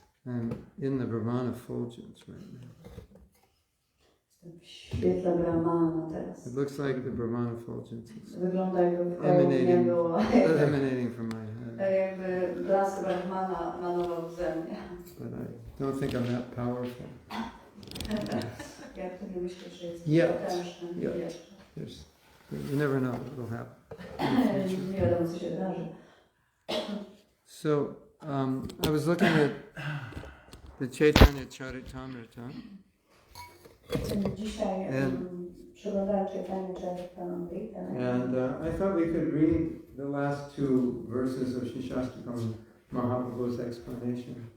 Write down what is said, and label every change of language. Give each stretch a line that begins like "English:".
English: I'm in the Brahmana effulgence right now.
Polish: W świetle Brahmana teraz.
English: It looks like the Brahmana effulgence is
Polish: Wygląda jakby wkoło mnie było,
English: emanating from my head.
Polish: jakby blask Brahmana manował ze mnie.
English: But I don't think I'm that powerful.
Polish: Jak to nie myślę, że jest
English: Yet.
Polish: potężny jeszcze.
English: You never know what will happen.
Polish: Nie wiadomo, co się wydarzy.
English: So, I was looking at the Caitanya Caritamrita.
Polish: Dzisiaj przeglądałem Caitanya Caritamrita
English: And I thought we could read the last two verses of Siksastaka Mahaprabhu's explanation.